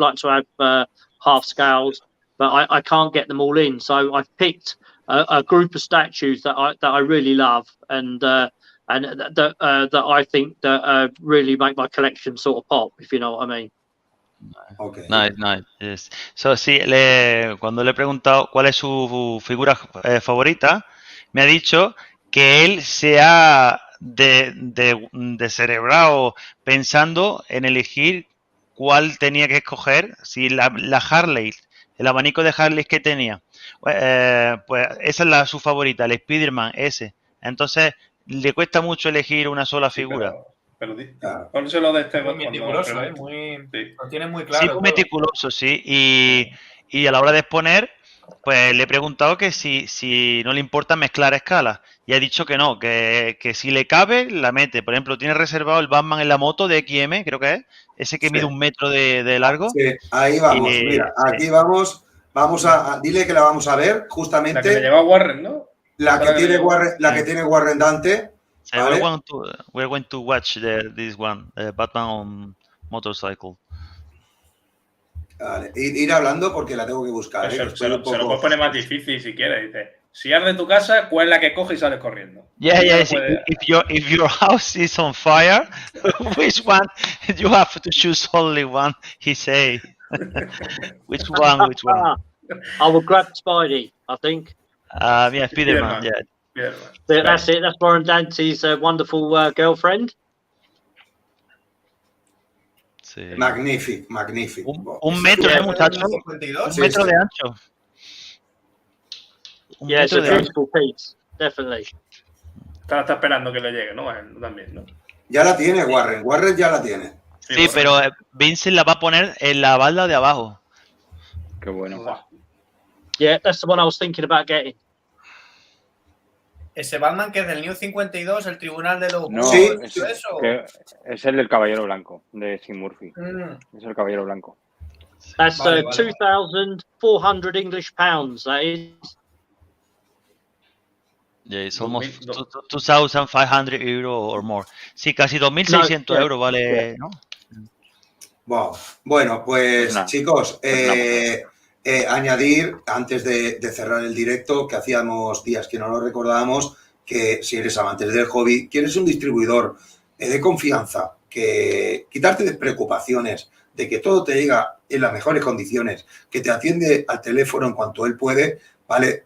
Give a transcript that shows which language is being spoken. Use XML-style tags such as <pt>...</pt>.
<en>I'd like to have half scales, but I can't get them all in. So I've picked a group of statues that I really love, and that I think that really make my collection sort of pop, if you know what I mean. Okay. Nice. Yes.</en> <es>So, sí, cuando le he preguntado cuál es su figura favorita, me ha dicho que él se ha descerebrado pensando en elegir cuál tenía que escoger, si la Harley, el abanico de Harley que tenía, pues esa es su favorita, el Spider-Man ese. Entonces, le cuesta mucho elegir una sola figura. Pero pónselo de este. Muy meticuloso, lo tiene muy claro. Sí, muy meticuloso, sí. Y a la hora de exponer, pues le he preguntado que si no le importa mezclar escalas. Y ha dicho que no, que si le cabe, la mete. Por ejemplo, tiene reservado el Batman en la moto de XM, creo que es. Ese que mide 1 metro de largo. Sí, ahí vamos. Mira, aquí vamos. Vamos a dile que la vamos a ver, justamente. La que le lleva Warren, ¿no? La que tiene Warren Dante. So ¿vale?</es> <en>we're going to watch this one, Batman on motorcycle.</en> <es>Vale, ir hablando porque la tengo que buscar. Se lo puedes poner más difícil si quieres. Dice, si arde tu casa, ¿cuál es la que coge y sales corriendo?</es> <en>Yeah. If your house is on fire, which one? You have to choose only one. He say. Which one? I will grab Spidey, I think. Yeah, Spider-Man. Yeah. That's it. That's Warren Dante's wonderful girlfriend.</en> <es>Sí. Magnífico. 1 metro, muchacho. 1 metro de ancho.</es> <en>Yeah, it's a beautiful piece, definitely.</en> <es>Está esperando que le llegue, ¿no? También, ¿no? Ya la tiene Warren ya la tiene. Sí, pero Vincent la va a poner en la balda de abajo. Qué bueno.</es> <en>Yeah, that's the one I was thinking about getting.</en> <es>Ese Batman que es del New 52, el Tribunal de los... No, sí, es el del Caballero Blanco, de Sin Murphy. Es el Caballero Blanco.</es> <en>That's 2,400 English pounds, that is. Yeah, it's almost 2,500 euros or more.</en> <es>Sí, casi 2.600 euros vale, ¿no?</es> <en>Wow.</en> <es>Bueno, pues chicos, añadir, antes de cerrar el directo, que hacíamos días que no lo recordábamos, que si eres amante del hobby, quieres un distribuidor de confianza, que quitarte de preocupaciones, de que todo te llega en las mejores condiciones, que te atiende al teléfono en cuanto él puede, ¿vale?</es>